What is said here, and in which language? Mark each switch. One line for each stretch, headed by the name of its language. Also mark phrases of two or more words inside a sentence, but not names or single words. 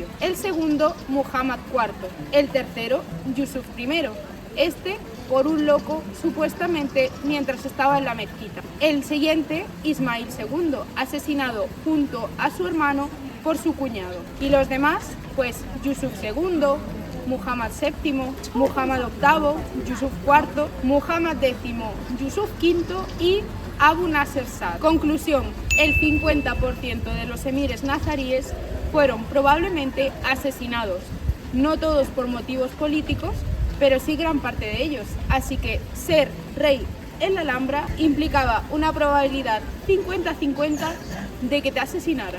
Spanish: El segundo, Muhammad IV. El tercero, Yusuf I. Este por un loco, supuestamente mientras estaba en la mezquita. El siguiente, Ismail II, asesinado junto a su hermano por su cuñado. Y los demás, pues Yusuf II, Muhammad VII, Muhammad VIII, Yusuf IV, Muhammad X, Yusuf V y Abu Nasser Saad. Conclusión, el 50% de los emires nazaríes fueron probablemente asesinados, no todos por motivos políticos, pero sí gran parte de ellos. Así que ser rey en la Alhambra implicaba una probabilidad 50-50 de que te asesinaran.